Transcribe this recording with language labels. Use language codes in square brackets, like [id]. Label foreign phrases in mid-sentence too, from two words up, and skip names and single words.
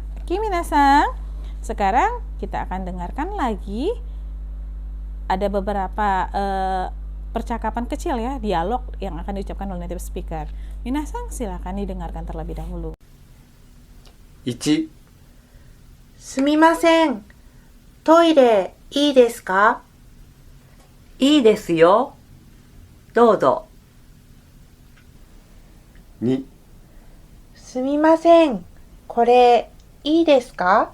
[id] Minasan, sekarang kita akan dengarkan lagi ada beberapa percakapan kecil ya, dialog yang akan diucapkan oleh [en] native speaker. [id] Minasan, silakan didengarkan terlebih dahulu. [ja] 1、すみません。トイレいいですか？いいですよ。どうぞ。 2、すみません。これいいですか？